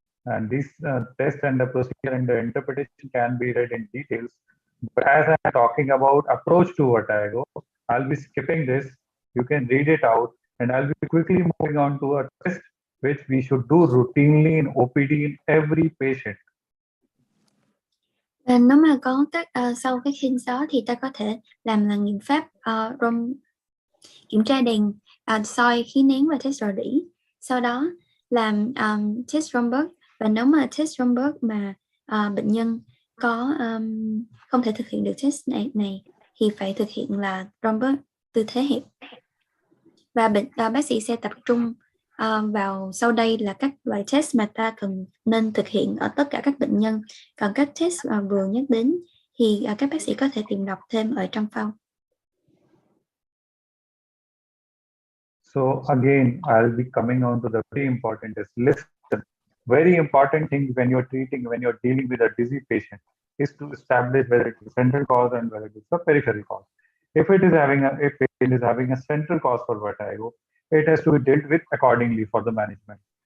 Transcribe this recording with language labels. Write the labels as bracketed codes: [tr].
[en] And this test and the procedure and the interpretation can be read in details. But as I'm talking about approach to vertigo, I'll be skipping this. You can read it out, and I'll be quickly moving on to a test which we should do routinely in OPD in every patient. [vi] Nếu mà có các sau cái hints đó thì ta có thể làm là nghiệm pháp kiểm tra đèn soi khí nén và test rò rỉ, sau đó làm test Romberg. Và nếu mà test Romberg mà bệnh nhân có không thể thực hiện được test này thì phải thực hiện là Romberg tư thế hẹp. Và bác sĩ sẽ tập trung vào sau đây là các loại test mà ta cần nên thực hiện ở tất cả các bệnh nhân. Còn các test vừa nhắc đến thì các bác sĩ có thể tìm đọc thêm ở trong file. [en] So again, I'll be coming on to the very important is listen. Very important thing when you're dealing with a dizzy patient is to establish whether it is a central cause and whether it is a peripheral cause. If patient is having a central cause for vertigo, it has to be dealt with accordingly for the management.